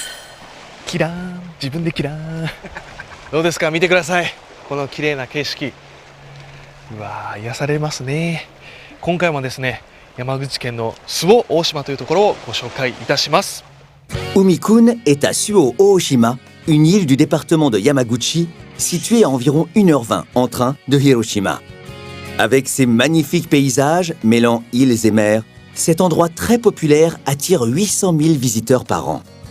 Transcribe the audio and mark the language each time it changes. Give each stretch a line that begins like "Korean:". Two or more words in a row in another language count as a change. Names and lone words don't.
Japanese: キラーン、自分でキラーン。どうですか、見てください。この綺麗な景色。うわー、癒されますね。今回もですね、山口県の周防大島というところをご紹介いたします。
French: Umi-kun est à Suo-Oshima, une île du département de Yamaguchi, située à environ 1h20 en train de Hiroshima. Avec ses magnifiques paysages mêlant îles et mers, cet endroit très populaire attire 800 000 visiteurs par an.